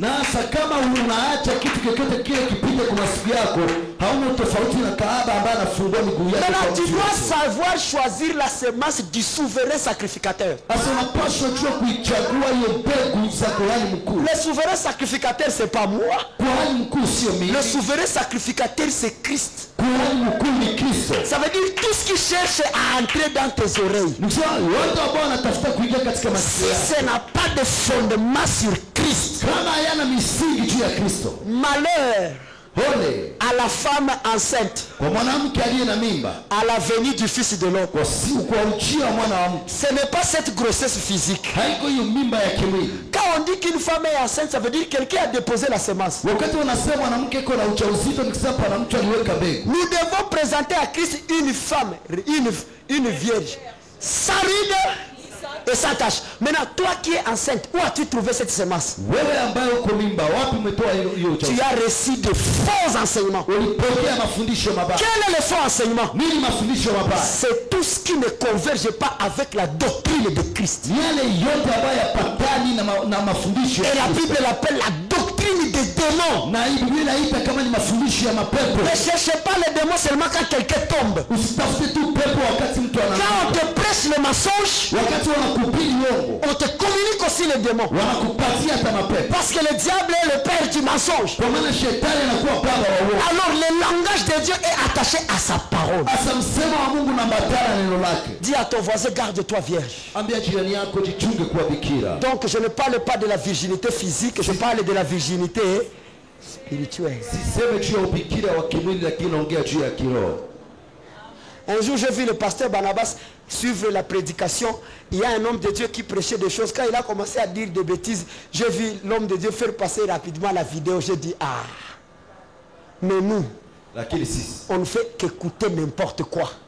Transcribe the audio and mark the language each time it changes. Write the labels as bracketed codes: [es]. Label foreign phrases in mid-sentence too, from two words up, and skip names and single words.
[sw] Na hasa kama unaacha kitu chochote kile kipite kwa masikio yako, hauna tofauti na kahaba ambaye anafungua miguu yake. [fr] Maintenant tu dois savoir choisir la semence du souverain sacrificateur. [sw] Sasa unapaswa jua kuichagua hiyo mbegu za kuhani mkuu. [fr] Le souverain sacrificateur c'est pas moi. [sw] Kuhani mkuu sio mimi. [fr] Le souverain sacrificateur c'est Christ. [sw] Kuhani mkuu ni Kristo. [fr] Ça veut dire tout ce qui cherche à entrer dans tes oreilles. [sw] Watu ambao wanatafuta kuingia katika masikio yako. [fr] Si ce n'a pas de fondement sur Christ. [sw] Kama hayana misingi juu ya Kristo. [fr] Malheur [sw] Ole [fr] à la femme enceinte, [sw] kwa mwanamke aliye na mimba, [fr] à la venue du fils de l'homme. [sw] kwa ujio wa mwana wa mtu. [fr] Ce n'est pas cette grossesse physique. [sw] Haiko hiyo mimba ya kimwili. [fr] Quand on dit qu'une femme est enceinte, ça veut dire que quelqu'un a déposé la semence. [sw] Wakati wanasema mwanamke iko na ujauzito, ni kusema pana mtu aliweka mbegu. [fr] Nous devons présenter à Christ une femme, une vierge, sans ride et sans tache. Maintenant, toi qui es enceinte, où as-tu trouvé cette semence? [sw] Wewe ambaye uko mimba, wapi umetoa hiyo ujauzito? [fr] Tu as reçu de faux enseignements. [sw] Ulipokea mafundisho mabaya. [fr] Quel est le faux enseignement? [sw] Nini mafundisho mabaya? [fr] C'est tout ce qui ne converge pas avec la doctrine de Christ. [sw] Yale yote ambayo yapatani na mafundisho. [fr] Et la Bible l'appelle la doctrine des démons. [sw] Na Biblia inaita kama ni mafundisho ya mapepo. [fr] Ne cherchez pas les démons seulement quand quelqu'un tombe. [sw] Usitafute tu pepo wakati mtu anaanguka. [fr] Quand on te prêche le mensonge, [sw] wakati wanakuhubiri uongo, [fr] on te communique aussi les démons. [sw] Wanakupatia hata mapepo. [fr] Parce que le diable est le père du mensonge. [sw] Kwa maana shetani anakuwa baba wa uongo. [fr] Alors le langage de Dieu est attaché à sa parole. [sw] Asa msemo wa Mungu unambatana neno lake. [fr] Dis à ton voisin, garde-toi vierge. [sw] Ambia jirani yako jichunge kuwa bikira. [fr] Donc je ne parle pas de la virginité physique, je parle de la virginité spirituelle. [sw] Siseme juu ya ubikira wa kimwili, lakini naongea juu ya kiroho. [fr] Un jour, j'ai vu le pasteur Barnabas suivre la prédication. Il y a un homme de Dieu qui prêchait des choses. Quand il a commencé à dire des bêtises, j'ai vu l'homme de Dieu faire passer rapidement la vidéo. J'ai dit, ah, mais nous, on ne fait qu'écouter n'importe quoi.